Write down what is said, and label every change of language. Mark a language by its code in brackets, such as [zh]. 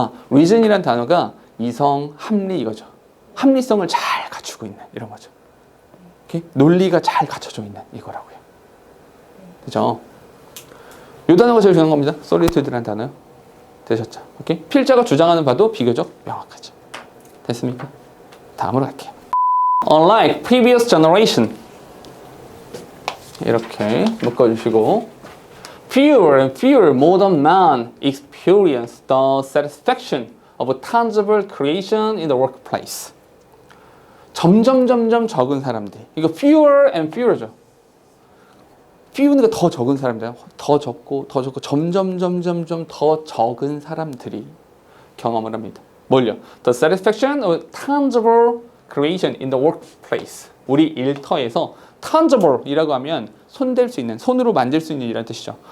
[ko] reason이란 단어가 이성, 합리 이거죠. 합리성을 잘 갖추고 있는 이런 거죠. 오케이? 논리가 잘 갖춰져 있는 이거라고요. 그죠? 이 단어가 제일 중요한 겁니다. solitude라는 단어. 되셨죠? 오케이? 필자가 주장하는 바도 비교적 명확하죠. 됐습니까? 다음으로 갈게요. [en] Unlike previous generation. [ko] 이렇게 묶어주시고 [en] Fewer and fewer modern men experience the satisfaction of tangible creation in the workplace. [ko] 점점 적은 사람들. 이거 [en] fewer and fewer죠. [ko] few는 더 적은 사람들. 더 적고 점점 더 적은 사람들이 경험을 합니다. 뭘요? [en] The satisfaction of tangible creation in the workplace. [ko] 우리 일터에서 tangible이라고 하면 손댈 수 있는, 손으로 만질 수 있는 이라는 뜻이죠.